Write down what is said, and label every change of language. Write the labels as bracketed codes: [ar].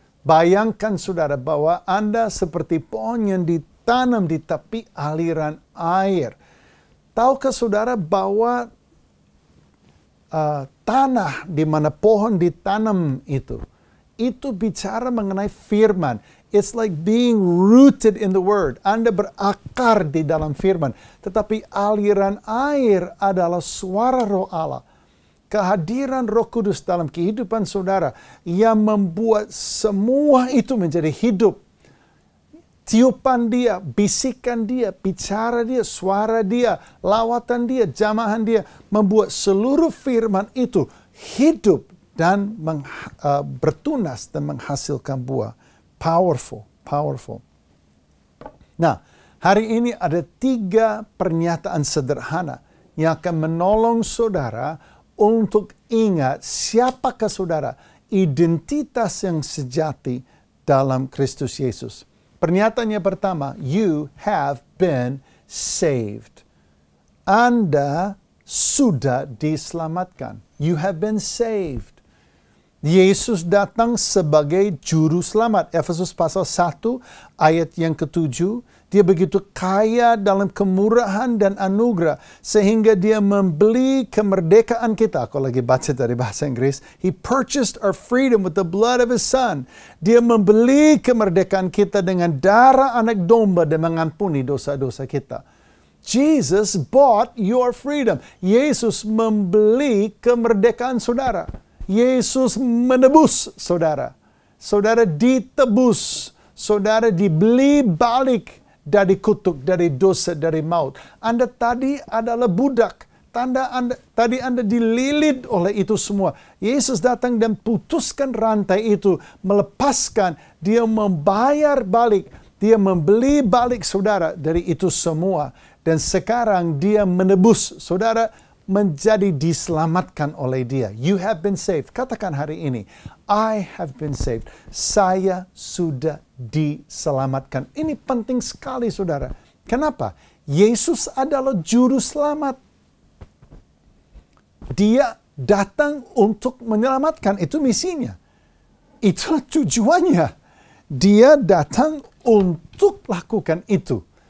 [id] Bayangkan saudara bahwa Anda seperti pohon yang ditanam di tepi aliran air. Tahukah saudara bahwa tanah di mana pohon ditanam itu bicara mengenai firman. [en] It's like being rooted in the word. [id] Anda berakar di dalam firman. Tetapi aliran air adalah suara Roh Allah. Kehadiran Roh Kudus dalam kehidupan saudara yang membuat semua itu menjadi hidup. Tiupan dia, bisikan dia, bicara dia, suara dia, lawatan dia, jamahan dia, membuat seluruh firman itu hidup dan bertunas dan menghasilkan buah. [en] Powerful, powerful. [id] Nah, hari ini ada 3 pernyataan sederhana yang akan menolong saudara untuk ingat siapakah saudara, identitas yang sejati dalam Kristus Yesus. Pernyataannya pertama, [en] you have been saved. [id] Anda sudah diselamatkan. [en] You have been saved. [id] Yesus datang sebagai juru selamat. Efesus pasal 1 ayat yang ke-7. Dia begitu kaya dalam kemurahan dan anugerah sehingga dia membeli kemerdekaan kita. Aku lagi baca dari bahasa Inggris. [en] He purchased our freedom with the blood of his son. [id] Dia membeli kemerdekaan kita dengan darah anak domba dan mengampuni dosa-dosa kita. [en] Jesus bought your freedom. [id] Yesus membeli kemerdekaan saudara. Yesus menebus saudara. Saudara ditebus. Saudara dibeli balik dari kutuk, dari dosa, dari maut. Anda tadi adalah budak. Tadi Anda dililit oleh itu semua. Yesus datang dan putuskan rantai itu. Melepaskan. Dia membayar balik. Dia membeli balik saudara dari itu semua. Dan sekarang dia menebus saudara menjadi diselamatkan oleh dia. [en] You have been saved. [id] Katakan hari ini, [en] I have been saved. [id] Saya sudah diselamatkan. Ini penting sekali saudara. Kenapa? Yesus adalah juru selamat. Dia datang untuk menyelamatkan. Itu misinya. Itu tujuannya. Dia datang untuk lakukan itu.